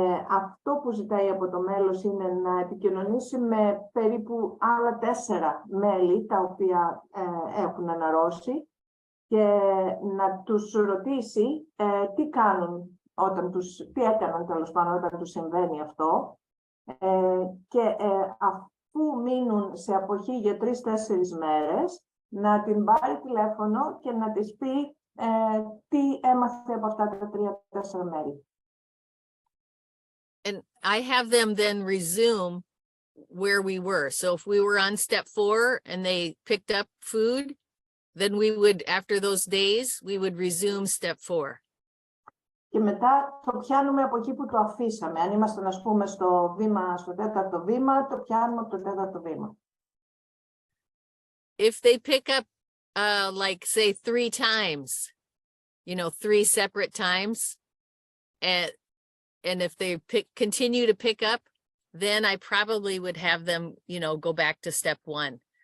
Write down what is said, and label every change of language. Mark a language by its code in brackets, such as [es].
[el] Αυτό που ζητάει από το μέλος είναι να επικοινωνήσει με περίπου άλλα 4 μέλη τα οποία έχουν αναρρώσει και να τους ρωτήσει τι κάνουν τι έκαναν τέλος πάντων όταν τους συμβαίνει αυτό και αφού μείνουν σε αποχή για 3-4 μέρες να την πάρει τηλέφωνο και να της πει τι έμαθε από αυτά τα 3-4 μέρη. [en] And I have them then resume where we were. So if we were on step 4 and they picked up food, then we would, after those days, we would resume step 4. [el] Και μετά το πιάνουμε από εκεί που το αφήσαμε. Αν ήμασταν, ας πούμε, στο 4ο βήμα, το πιάνουμε από το 4ο βήμα. [en] If they pick up, like say 3 times, 3 separate times, and if they continue to pick up, then I probably would have them, go back to step 1.